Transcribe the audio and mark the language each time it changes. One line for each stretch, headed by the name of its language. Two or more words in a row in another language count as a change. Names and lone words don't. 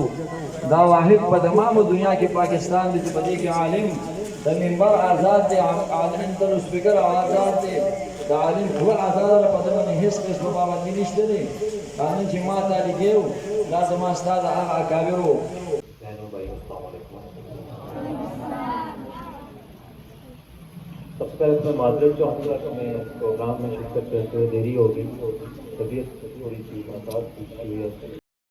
Pashto: دا واحد په تمامه دنیا کې پاکستان دی چې په دې کې عالم د منبر آزاد دی، عالم د سپیکر آزاد دی، د عالم ټول آزاد ده، په دې باندې هېڅ قسمه پابندي نشته دی. قانون چې ما ته لیکیو دا زما ستا د هغه اکابرو.
Urdu: سب سے پہلے میں معذرت چاہوں گا کہ میں پروگرام میں شرکت کرتے ہوئے دیری ہوگی، طبیعت تھوڑی سی مساج کی ہوئی ہے.